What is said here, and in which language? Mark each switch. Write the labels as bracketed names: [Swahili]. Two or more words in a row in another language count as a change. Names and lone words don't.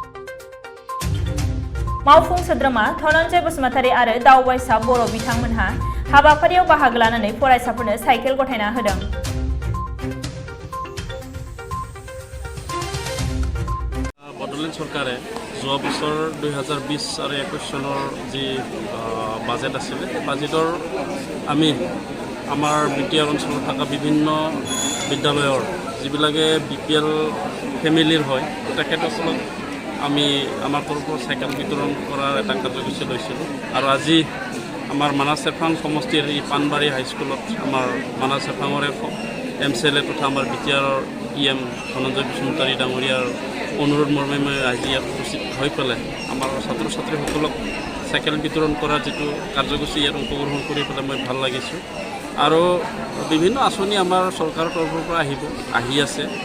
[Bodo] मावफुं सोद्रोमा धनन्जय बसुमतारी आरो दावबायसा बर' बिथांमोनहा हाबाफारियाव बाहागो लानानै फरायसाफोरनो साइकेल गथायना होदों। [Assamese] बड'लेण्ड सरकारे যোৱা বছৰ 2020 আৰু 21 চনৰ যি বাজেট আছিলে বাজেটৰ আমি আমাৰ বিটিআৰ অঞ্চলত থকা বিভিন্ন বিদ্যালয়ৰ যিবিলাকে বিপিএল ফেমিলিৰ হয় তেখেতসকলক আমি আমাৰ তৰফৰ চাইকেল বিতৰণ কৰাৰ এটা কাৰ্যসূচী লৈছিলোঁ আৰু আজি আমাৰ মানাহ চেফাং সমষ্টিৰ এই পানবাৰী হাইস্কুলত আমাৰ মানাহ চেফাঙৰে MCLA তথা আমাৰ বিটিআৰৰ EM ধনঞ্জয় বসুমতাৰী ডাঙৰীয়াৰ অনুৰোধ মৰ্মে মই আজি ইয়াত উপস্থিত হৈ পেলাই আমাৰ ছাত্ৰ ছাত্ৰীসকলক চাইকেল বিতৰণ কৰাৰ যিটো কাৰ্যসূচী ইয়াত অংশগ্ৰহণ কৰি পেলাই মই ভাল লাগিছোঁ আৰু বিভিন্ন আঁচনি আমাৰ চৰকাৰৰ তৰফৰ পৰা আহি আছে